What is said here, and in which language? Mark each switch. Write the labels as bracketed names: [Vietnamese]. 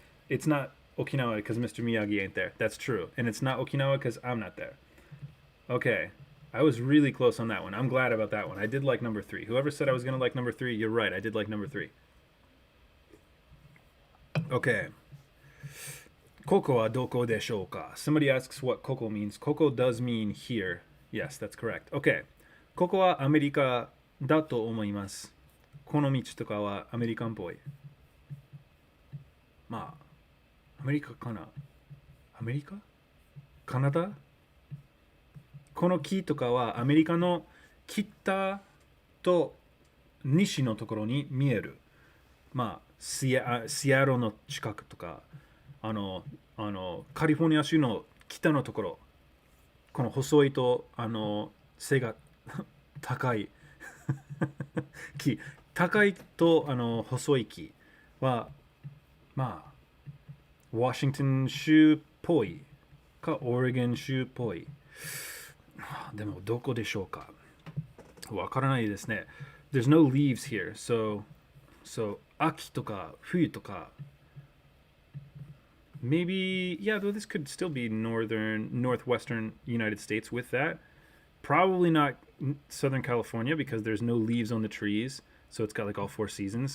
[English] It's not Okinawa because Mr. Miyagi ain't there. That's true. And it's not Okinawa because I'm not there. Okay. I was really close on that one. I'm glad about that one. I did like number 3. Whoever said I was going to like number 3, you're right. I did like number 3. [Japanese] Okay. Koko wa doko deshou ka? [English] Somebody asks what koko means. Koko does mean here. Yes, that's correct. Okay. [Japanese] ここはアメリカだと思います。この道とかはアメリカンっぽい。まあ、アメリカかな？アメリカ？カナダ？この木とかはアメリカの北と西のところに見える。まあ、シアロの近くとか、カリフォルニア州の北のところ、この細いと、背が高い木、高いと細い木は、まあ、ワシントン州っぽいか、オレゴン州っぽい。でも、どこでしょうか？わからないですね。 [English] There's no leaves here, so [Japanese] 秋とか冬とか [English] maybe, yeah, though this could still be northwestern United States with that. Probably not Southern California because there's no leaves on the trees, so it's got like all 4 seasons.